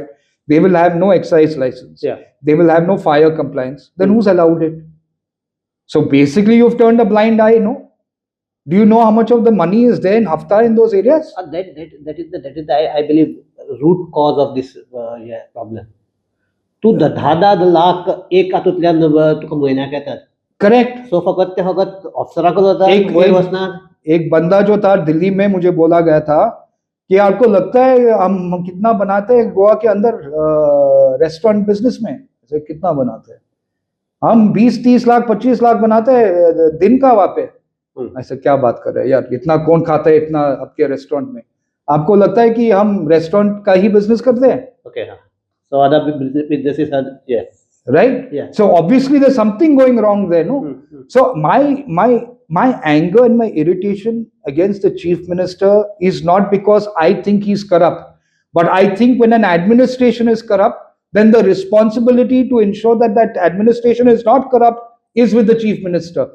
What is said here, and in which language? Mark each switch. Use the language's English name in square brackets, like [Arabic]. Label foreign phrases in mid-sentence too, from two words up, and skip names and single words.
[English] They will have no excise license. Yeah. They will have no fire compliance. Then who's allowed it? So basically, you've turned a blind eye, no? Do you know how much of the money is there in Haftar in those areas? That is the I believe root cause of this problem. [Konkani] तू 10 लाख एक हातूंतल्यान तुका म्हयन्याक येतात. [English] Correct. [Konkani] सो फकत अफसराकच वता, वयर वचनात. [Hindi] एक बंदा जो था दिल्ली में, मुझे बोला गया था कि आपको लगता है हम कितना बनाते हैं गोवा के अंदर [English] restaurant business [Hindi] में? ऐसे कितना बनाते हैं? हम 20-30 लाख 25 लाख बनाते हैं दिन का वहाँ पे. ऐसे क्या बात कर रहे हैं यार? इतना कौन खाता है इतना आपके रेस्टोरेंट में? आपको लगता है कि हम रेस्टोरेंट का ही बिजनेस करते हैं? [English] Okay. So other businesses are, yes. Right? Yeah. So obviously there's something going wrong there, no? So my anger and my irritation against the chief minister is not because I think he's corrupt, but I think when an administration is corrupt, then the responsibility to ensure that that administration is not corrupt is with the chief minister.